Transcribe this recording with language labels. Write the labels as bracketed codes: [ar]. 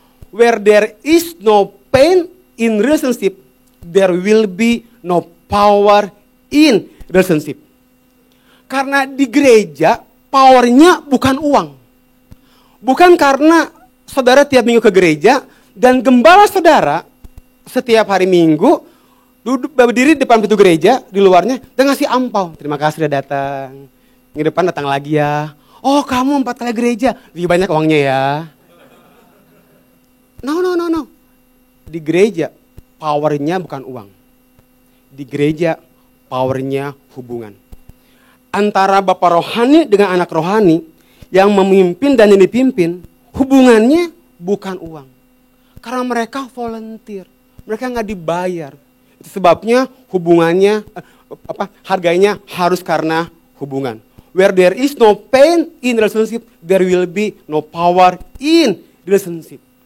[en] Where there is no pain in relationship, there will be no power in relationship. [id] Karena di gereja, powernya bukan uang. Bukan karena saudara tiap minggu ke gereja, dan gembala saudara setiap hari Minggu duduk berdiri di depan pintu gereja, di luarnya, dan ngasih ampau. Terima kasih sudah datang. Minggu depan datang lagi ya. Oh kamu 4 kali gereja, lebih banyak uangnya ya. No. Di gereja, powernya bukan uang. Di gereja, powernya hubungan. Antara bapak rohani dengan anak rohani, yang memimpin dan yang dipimpin, hubungannya bukan uang. Karena mereka volunteer, mereka nggak dibayar. Itu sebabnya hubungannya, harganya harus karena hubungan. [en] Where there is no pain in relationship, there will be no power in relationship.